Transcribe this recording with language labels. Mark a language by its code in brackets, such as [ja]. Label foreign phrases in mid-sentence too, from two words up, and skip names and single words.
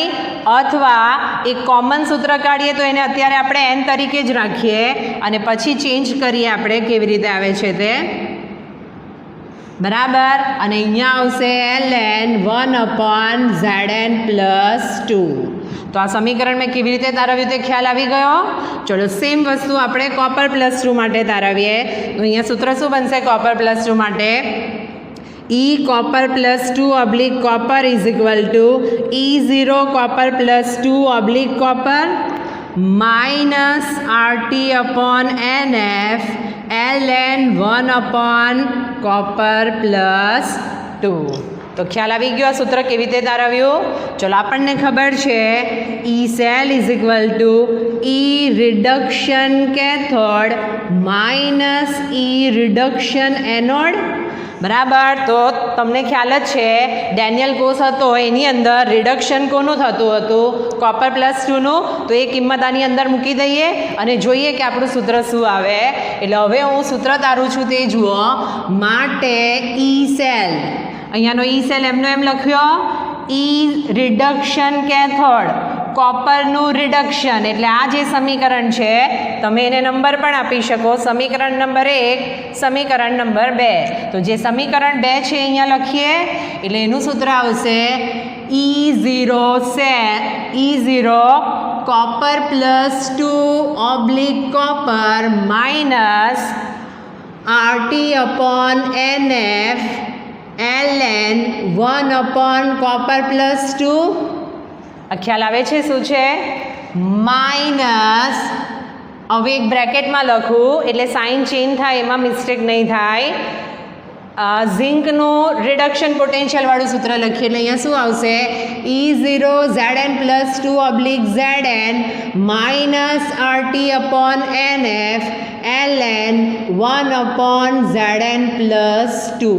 [gu] અથવા એક કોમન સૂત્ર કાઢીએ તો એને અત્યારે આપણે n તરીકે જ રાખીએ અને પછી ચેન્જ કરીએ આપણે કેવી રીતે આવે છે તે, બરાબર. અને અહીંયા આવશે ln 1/Zn+2. તો આ સમીકરણ મેં કેવી રીતે તારવ્યું તે ખ્યાલ આવી ગયો. ચલો સેમ વસ્તુ આપણે કોપર +2 માટે તારવીએ. તો અહીંયા સૂત્ર શું બનશે કોપર +2 માટે, [en] E copper +2/copper is equal to E0 copper +2/copper minus RT upon NF ln 1/copper +2. [gu] તો ખ્યાલ આવી ગયો સૂત્ર કેવી રીતે તારવ્યું. ચલો આપણને ખબર છે [en] E cell is equal to E reduction cathode minus E reduction anode, [gu] બરાબર. તો તમને ખ્યાલ જ છે ડેનિયલ કોષ હતો એની અંદર રિડક્શન કોનું થતું હતું, કોપર +2નું. તો એ કિંમત આની અંદર મૂકી દઈએ અને જોઈએ કે આપણું સૂત્ર શું આવે. એટલે હવે હું સૂત્ર તારું છું તે જુઓ. માટે [en] E cell, [gu] અહીંયાનો [en] E cell [gu] એમનો એમ લખ્યો, [en] E reduction cathode, [gu] કોપરનું રિડક્શન, એટલે આ જે સમીકરણ છે તમે એને નંબર પણ આપી શકો, સમીકરણ નંબર 1, સમીકરણ નંબર 2. તો જે સમીકરણ 2 છે અહીંયા લખીએ એટલે એનું સૂત્ર આવશે [en] E0 copper +2/copper minus RT upon NF ln 1/copper +2. [gu] આ ખ્યાલ આવે છે શું છે, માઇનસ, હવે એક બ્રેકેટમાં લખું એટલે [en] sign change [gu] થાય એમાં મિસ્ટેક નહીં થાય. ઝિંકનું રિડક્શન પોટેન્શિયલવાળું સૂત્ર લખીએ એટલે અહીંયા શું આવશે [en] E0 Zn + 2 / Zn minus RT upon NF ln 1 Zn + 2.